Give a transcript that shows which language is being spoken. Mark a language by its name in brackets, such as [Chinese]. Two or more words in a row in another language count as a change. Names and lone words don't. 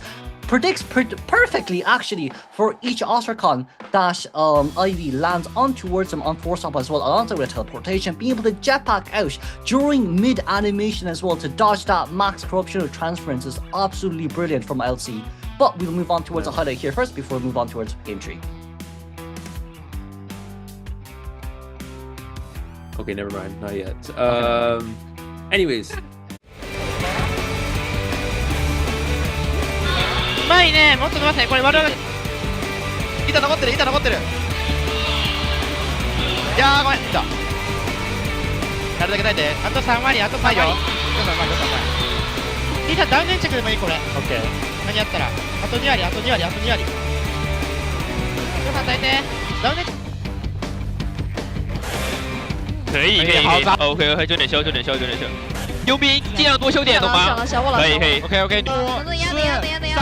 [English] Predicts perfectly actually for each Ostracon that Ivy lands on towards him on force up as well, alongside with teleportation, being able to jetpack out during mid animation as well to dodge that max corruption or transference is absolutely brilliant from LC. But we'll move on towards a highlight here first before we move on towards game 3. Okay, never mind, not yet. Anyways. [Japanese] うまいね、もっと伸ばせ、これ悪い。板残ってる、板残ってる。いやー、ごめん、板。なるだけ耐えて、あと3割、あと3割。板ダウン粘着でもいい、これ。オッケー。何やったら、あと2割、あと2割、あと2割。皆さん耐えて、ダウン粘着。 [Chinese] 可以可以可以 ， [English] OK OK， [Chinese] 就点修就点修就点修。牛逼，尽量多修点，懂吗？可以可以 ， [English] OK OK。 [Chinese] 等一下，等一下，等一下，等一下。